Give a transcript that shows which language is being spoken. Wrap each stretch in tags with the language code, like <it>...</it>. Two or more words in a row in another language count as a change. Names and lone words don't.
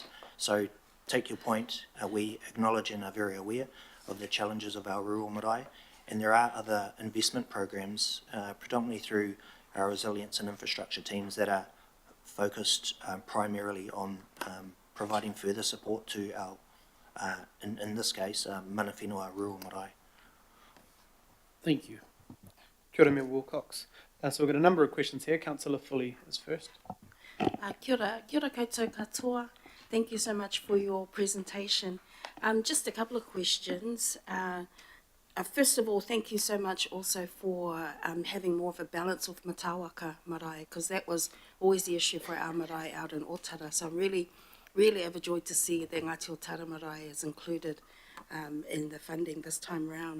<en>So take your point, we acknowledge and are very aware of the challenges of our rural marae, and there are other investment programs, predominantly through our resilience and infrastructure teams, that are focused primarily on providing further support to our in this case,</en> <mi>mana whenua</mi> <en>rural marae. Thank you.</en> <mi>Kia ora,</mi> <en>Member Wilcox. So we've got a number of questions here. Councillor Foley is first.</en> <mi>Kia ora koutou katoa.</mi> <en>Thank you so much for your presentation. Just a couple of questions. First of all, thank you so much also for having more of a balance with Matawaka marae, because that was always the issue for our marae out in Otara. So I'm really overjoyed to see that Ngāti Otara marae is included in the funding this time round.</en>